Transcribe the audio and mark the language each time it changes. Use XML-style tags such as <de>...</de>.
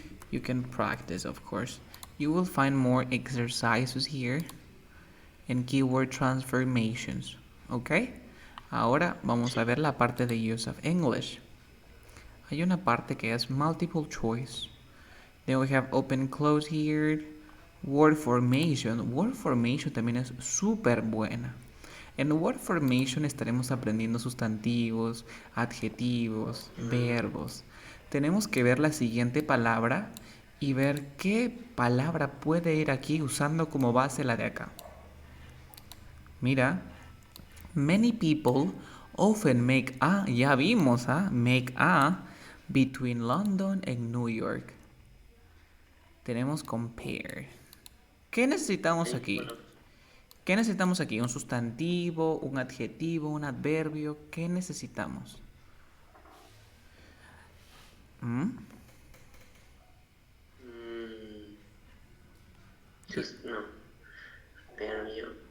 <en>You can practice, of course. You will find more exercises here and keyword transformations. Okay?</en> <es>Ahora vamos a ver la parte de use of English. Hay una parte que es multiple choice.</es> <en>Then we have open close here. Word formation.</en> <es>Word formation también es súper buena. En word formation estaremos aprendiendo sustantivos, adjetivos, verbos. Tenemos que ver la siguiente palabra y ver qué palabra puede ir aquí usando como base la de acá. Mira.</es> <en>Many people often make a,</en> <es>ya vimos,</es> <en>make a between London and New York.</en> <es>Tenemos compare. ¿Qué necesitamos ¿En qué aquí? palabras? ¿Qué necesitamos aquí? ¿Un sustantivo, un adjetivo, un adverbio? ¿Qué necesitamos? ¿Mm? Mm, Di- no. Verbio.</es>